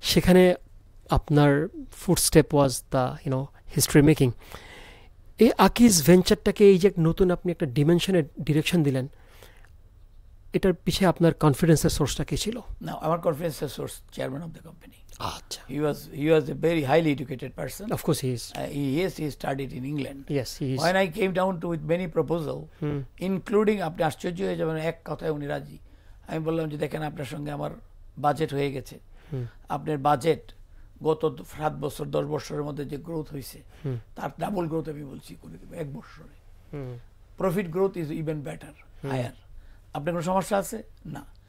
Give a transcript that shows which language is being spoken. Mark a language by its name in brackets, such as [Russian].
[Bangla] সেখানে আপনার [English] Footstep was the history making. [Bangla] এই আকিজ ভেঞ্চারটাকে এই যে নতুন আপনি একটা ডিমেনশনের ডিরেকশন দিলেন, এটার পিছিয়ে আপনার কনফিডেন্সের সোর্সটা কি ছিল? না, আমার কনফিডেন্সের source [English] Chairman of the company. [Bangla] আচ্ছা, [English] he was a very highly educated person. of course he is. He studied in England. Yes, he is. When I came down to with many proposal, including [Bangla] আপনি আশ্চর্য হয়ে যাবেন, এক কথায় উনি রাজি। আমি বললাম যে দেখেন আপনার সঙ্গে আমার বাজেট হয়ে গেছে, আপনার বাজেট গত 7 বছর 10 বছরের মধ্যে যে গ্রোথ হয়েছে তার ডাবল গ্রোথ আমি বলছি করে দেবো 1 বছরে। [English] Profit growth is even better, higher. [Bangla] আপনার কোনো সমস্যা আছে না?